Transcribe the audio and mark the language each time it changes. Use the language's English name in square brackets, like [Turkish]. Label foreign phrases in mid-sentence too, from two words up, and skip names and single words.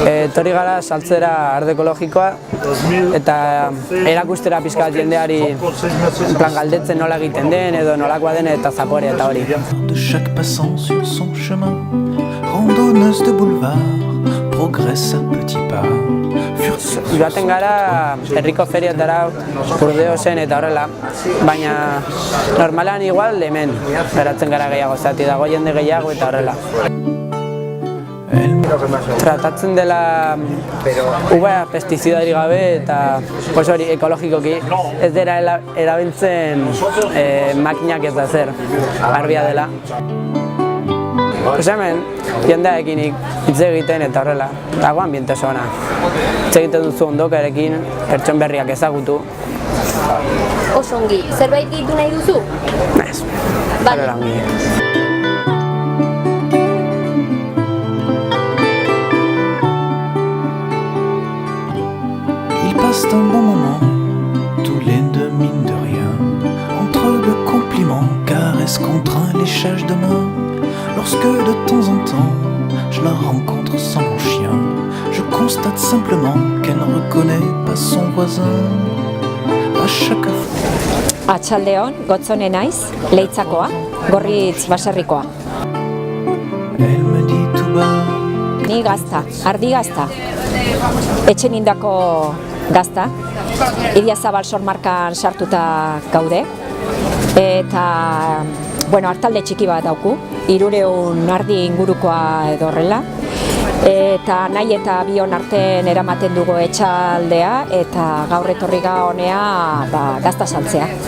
[Basque] etorri gara saltzera ardo ekologikoa eta erakustera pixka bat jendeari plan galdetzen nola egiten den edo nolakoa den eta zaporea eta hori. [French] De chaque passant sur son chemin, randonneuse de boulevard, progresse à petits pas. [Basque] Joaten gara herriko feriatara, Burdeosen eta horrela, baina normalean igual hemen geratzen gara gehiago, zati dago jende gehiago eta horrela. Tratatzen dela uba pestizidari gabe eta hori ekologikoki ez dira erabiltzen makinak ez da zer, garbia dela. Hemen, jendearekin hitz egiten eta horrela, dago ambiente oso ona. Hitz egiten duzu ondokarekin, pertson berriak ezagutu. Oso ongi, zerbait gehitu nahi duzu? Ez, horrela ongi. [French] Ils passent un bon moment, tous les deux mine de rien, entre deux compliments, caresses, contraints, léchage de main. Lorsque de temps en temps, je la rencontre sans mon chien, je constate simplement qu'elle ne reconnaît pas son voisin. À chaque fois. [Basque] Atxaldeon, Gotzone naiz, Leitzakoa, Gorritz baserrikoa. [French] Elle me dit tout bas. [Basque] Ni gazta, ardi gazta. Etxen indako gazta. Idiazabal sormarkan sartuta gaude. Eta, hartalde txiki bat dauku. 300 ardi ingurukoa edo horrela. Eta nahi eta bion artean eramaten dugu etxaldea eta gaur etorri honea gazta saltzea.